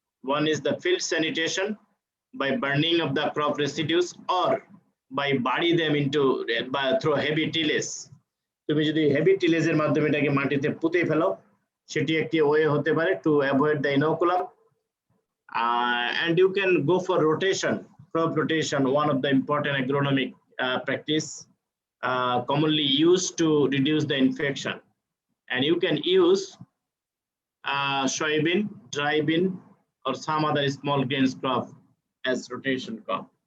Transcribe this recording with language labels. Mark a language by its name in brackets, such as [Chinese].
[English] One is the field sanitation by burning of the crop residues or by bury them into through heavy tillage. [Bangla] তুমি যদি heavy টিলেজের মাধ্যমে এটাকে মাটিতে পুঁতে ফেলো, সেটি একটি ওয়ে হতে পারে [English] To avoid the inoculum. And you can go for rotation, crop rotation, one of the important agronomic practice commonly used to reduce the infection. And you can use soybean, dry bean, or some other small grains crop as rotation crop.